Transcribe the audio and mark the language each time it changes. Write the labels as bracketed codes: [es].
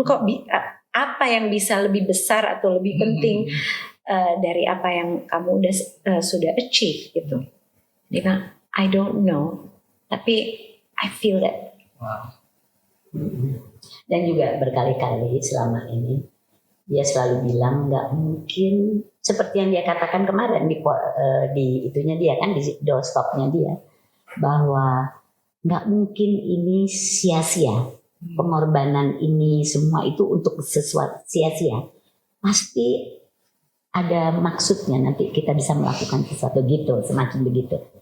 [id] Kok apa yang bisa lebih besar atau lebih penting dari apa yang kamu udah sudah [en] achieve [id] gitu? Dia bilang, [en] I don't know, [id] tapi [en] I feel that. Wow. [id] Dan juga berkali-kali selama ini dia selalu bilang nggak mungkin, seperti yang dia katakan kemarin di itunya dia kan, di doorstopnya dia, bahwa nggak mungkin ini sia-sia, pengorbanan ini semua itu untuk sesuatu sia-sia, pasti ada maksudnya, nanti kita bisa melakukan sesuatu gitu, semacam begitu.